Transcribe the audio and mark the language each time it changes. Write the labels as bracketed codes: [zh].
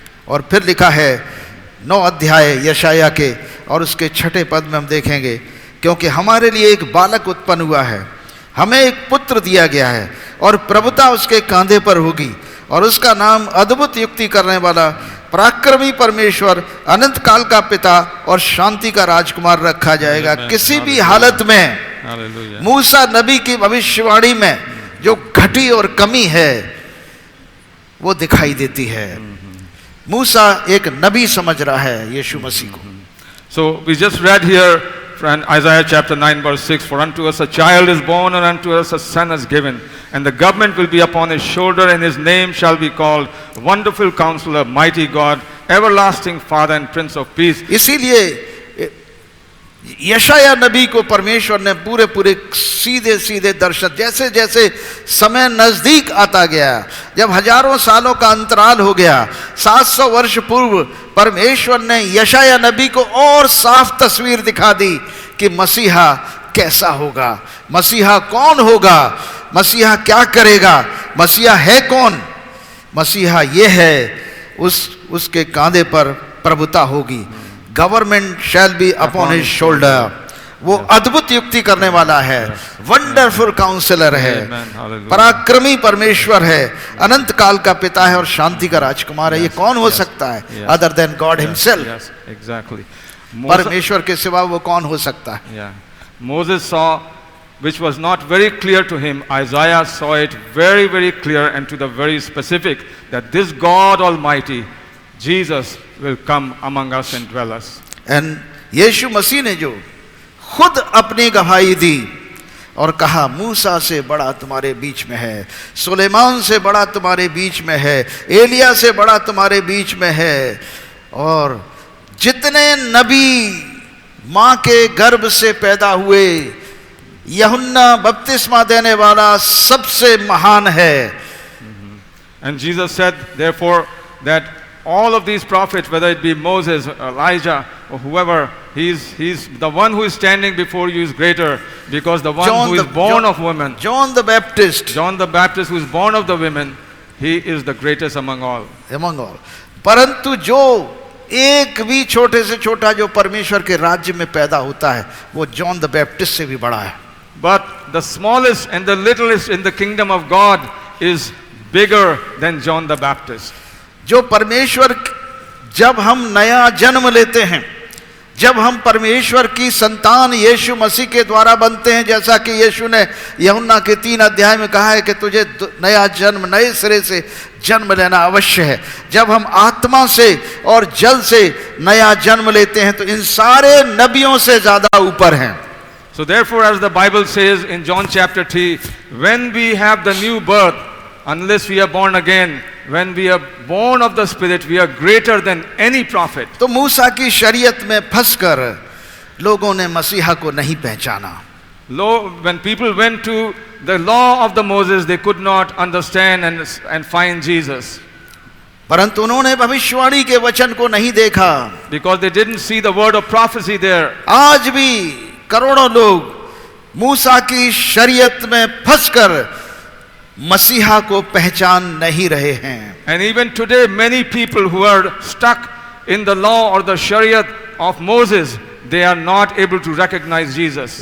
[hi] और फिर लिखा है 9 अध्याय यशाया के और उसके 6 पद में हम देखेंगे, क्योंकि हमारे लिए एक बालक उत्पन्न हुआ है, हमें एक पुत्र दिया गया है और प्रभुता उसके कांधे पर होगी और उसका नाम अद्भुत युक्ति करने वाला, पराक्रमी परमेश्वर, अनंत काल का पिता और शांति का राजकुमार रखा जाएगा। किसी भी हालत में मूसा नबी की भविष्यवाणी में जो घटी और कमी है वो दिखाई देती है। मूसा एक नबी समझ रहा है यीशु मसीह को। [en] So we just read here from Isaiah chapter 9 verse 6, For unto us a child is born, and unto us a son is given, and the government will be upon his shoulder, and his name shall be called Wonderful Counselor, Mighty God, Everlasting Father, and Prince of Peace. [hi] इसीलिए यशाया नबी को परमेश्वर ने पूरे पूरे सीधे सीधे दर्शन, जैसे जैसे समय नजदीक आता गया, जब हजारों सालों का अंतराल हो गया, 700 वर्ष पूर्व परमेश्वर ने यशाया नबी को और साफ तस्वीर दिखा दी कि मसीहा कैसा होगा, मसीहा कौन होगा, मसीहा क्या करेगा, मसीहा है कौन, मसीहा ये है, उसके कांधे पर प्रभुता होगी, [en] government shall be upon his shoulder, [hi] वो अद्भुत युक्ति करने वाला है, [en] wonderful counselor [hi] है, पराक्रमी परमेश्वर है, अनंत काल का पिता है और शांति का राजकुमार है। ये कौन हो सकता है [en] Other than God himself? Exactly. [hi] परमेश्वर के सिवा वो कौन हो सकता है? [en] Moses saw, which was not very clear to him, Isaiah saw it very, very clear and to the very specific, that this God Almighty, Jesus, will come among us and dwell us. [hi] And यीशु मसीह ने जो खुद अपनी गवाही दी और कहा, मूसा से बड़ा तुम्हारे बीच में है, सुलेमान से बड़ा तुम्हारे बीच में है, एलिया से बड़ा तुम्हारे बीच में है, और जितने नबी माँ के गर्भ से पैदा हुए, यूहन्ना बपतिस्मा देने वाला सबसे महान है। [en] And Jesus said, therefore, that all of these prophets, whether it be Moses, Elijah, or whoever, he's the one who is standing before you is greater, because the one who is born of woman, John the Baptist, who is born of the women, he is the greatest among all. [hi] परंतु जो एक भी छोटे से छोटा जो परमेश्वर के राज्य में पैदा होता है वो जॉन द बैप्टिस्ट से भी बड़ा है। [en] But the smallest and the littlest in the kingdom of God is bigger than John the Baptist. [hi] जो परमेश्वर, जब हम नया जन्म लेते हैं, जब हम परमेश्वर की संतान यीशु मसीह के द्वारा बनते हैं, जैसा कि यीशु ने यूहन्ना के 3 अध्याय में कहा है कि तुझे नया जन्म, नए सिरे से जन्म लेना अवश्य है। जब हम आत्मा से और जल से नया जन्म लेते हैं तो इन सारे नबियों से ज्यादा ऊपर हैं। [en] So therefore, as the Bible says in John chapter 3, when we have the new birth, unless we are born again, when we are born of the Spirit, we are greater than any prophet. [hi] तो मूसा की शरीयत में फंसकर लोगों ने मसीहा को नहीं पहचाना। [en] When people went to the law of the Moses, they could not understand and find Jesus. [hi] परंतु उन्होंने भविष्यवाणी के वचन को नहीं देखा, [en] because they didn't see the word of prophecy there. [hi] आज भी करोड़ों लोग मूसा की शरीयत में फंसकर मसीहा को पहचान नहीं रहे हैं। [en] And even today many people who are stuck in the law or the shariat of Moses, they are not able to recognize Jesus.